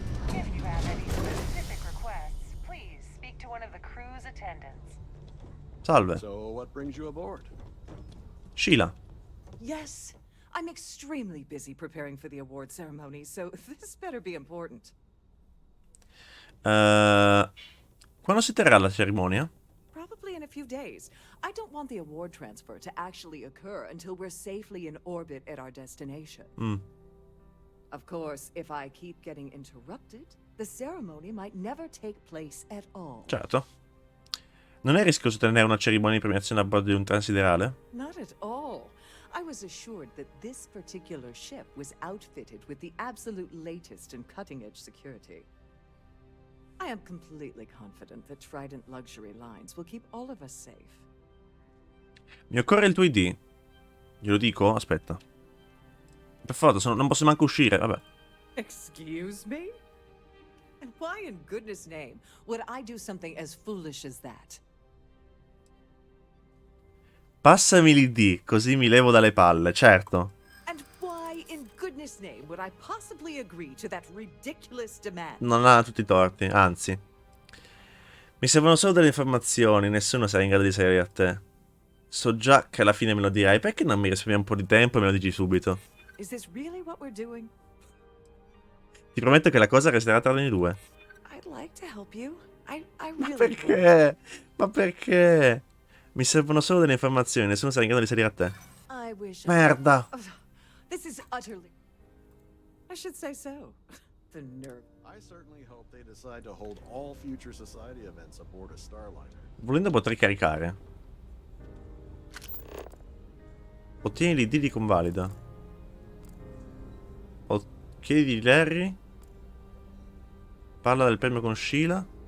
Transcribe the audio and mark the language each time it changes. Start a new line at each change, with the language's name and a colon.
English: If you have any specific requests, please speak to one of the crew's attendants.
Italian: Salve.
English: So, what brings you aboard? Sheila. Yes. I'm extremely busy preparing for the award ceremony, so this better be important.
Italian: Quando si terrà la cerimonia?
English: Probably in a few days. I don't want the award transfer to actually occur until we're safely in orbit at our destination. Of course, if I keep getting interrupted, the ceremony might never take place at all.
Italian: Certo. Non è rischioso tenere una cerimonia di premiazione a bordo di un transiderale?
English: Not at all. I was assured that this particular ship was outfitted with the absolute latest and cutting-edge security. I am completely confident that Trident Luxury Lines will keep all of us safe.
Italian: Mi occorre il tuo ID. Glielo dico? Aspetta. Per forza, non posso manco uscire, vabbè.
English: Excuse me? And why in goodness name would I do something as foolish as that?
Italian: Passami l'ID, così mi levo dalle palle, certo.
English: And why in goodness name would I possibly agree to that ridiculous demand?
Italian: Non ha tutti i torti, anzi. Mi servono solo delle informazioni, nessuno sarà in grado di salire a te. So già che alla fine me lo dirai, perché non mi risparmi un po' di tempo e me lo dici subito?
English: Is this really what we're doing?
Italian: Ti prometto che la cosa resterà tra noi due.
English: I'd like to help you. I
Italian: Ma
English: really
Italian: perché? Ma perché? Mi servono solo delle informazioni, nessuno sarà in grado di salire a te.
English: I wish
Italian: Merda.
English: This is utterly... I should say so. The nerve. I certainly hope they decide to hold all future society events aboard a Starliner.
Italian: Volendo potrei caricare. Ottieni l'ID di convalida. Chiedi di Larry. Parla del premio con Sheila.